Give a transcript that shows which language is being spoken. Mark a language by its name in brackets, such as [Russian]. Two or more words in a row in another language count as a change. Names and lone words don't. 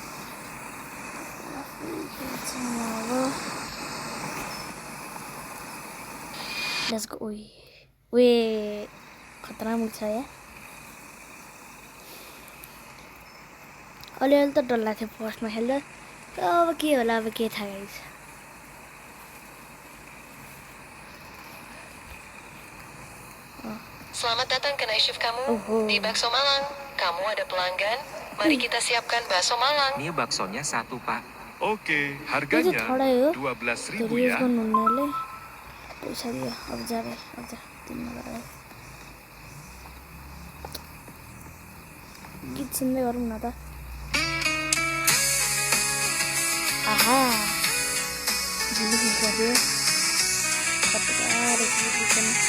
[English] Let's go. [Nepali] ओए खतरा मुख छ या। अलिअलि त डर लाग्थ्यो फर्स्टमा खेल्दा। अब के होला, अब के थाहा गाइस। [Indonesian] Selamat datang ke [English] night shift [Indonesian] kamu di Bakso Malang. Kamu ada pelanggan? Mari kita siapkan bakso Malang. Ini baksonya satu, Pak. Oke, harganya 12.000 ya. [Nepali] पैसा दियो अब जा भाइ अब जा तिमीमा गएर गीत सुन्दै गरौँ न त। आहा जिलिङ गर्यो खतरा गीतमा।